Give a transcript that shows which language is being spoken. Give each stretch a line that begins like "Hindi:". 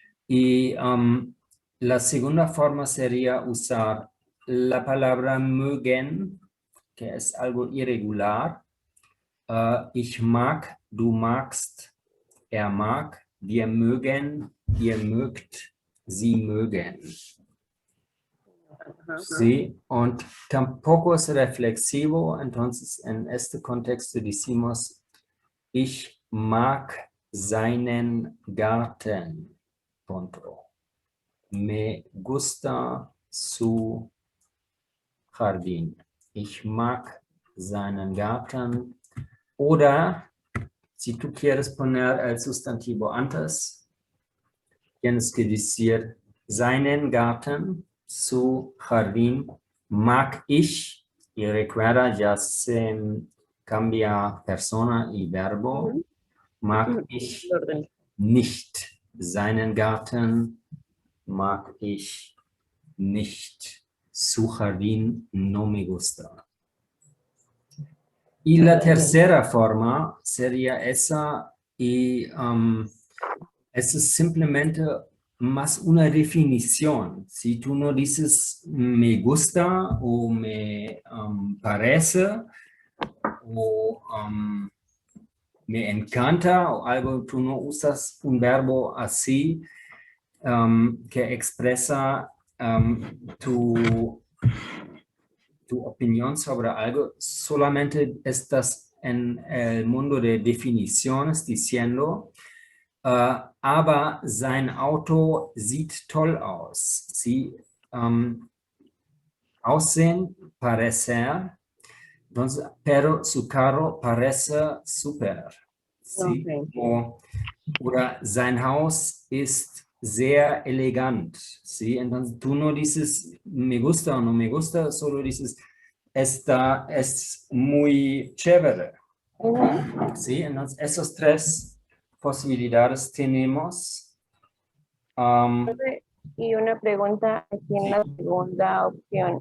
Spanish: Y la segunda forma sería usar la palabra mögen, que es algo irregular.
German: Ich mag, du magst, er mag, wir mögen, ihr mögt, sie mögen.
Spanish: Sí, und tampoco es reflexivo, entonces en este contexto decimos,
German: ich mag seinen Garten.
Spanish: Punto. Me gusta su jardín.
German: Ich mag seinen Garten.
Spanish: Oder si tú quieres poner el sustantivo antes, tienes que decir
German: seinen Garten,
Spanish: su jardín,
German: mag ich,
Spanish: y recuerda ya se cambia persona y verbo, mag ich Orden.
German: nicht seinen Garten, mag ich nicht,
Spanish: su jardín no me gusta. Y la tercera forma sería esa, y eso es simplemente más una definición. Si tú no dices me gusta o me parece o me encanta o algo, tú no usas un verbo así que expresa tu opinión sobre algo, solamente estás en el mundo de definiciones diciendo,
German: aber sein Auto sieht toll aus.
Spanish: Sí, aussehen, parecer, entonces, pero su carro parece super. Sí, Okay.
German: oder sein Haus ist sehr elegant.
Spanish: Sí, entonces tú no dices me gusta o no me gusta, solo dices esta es muy chévere. Sí, entonces esos tres posibilidades tenemos. Y una pregunta aquí en la segunda opción.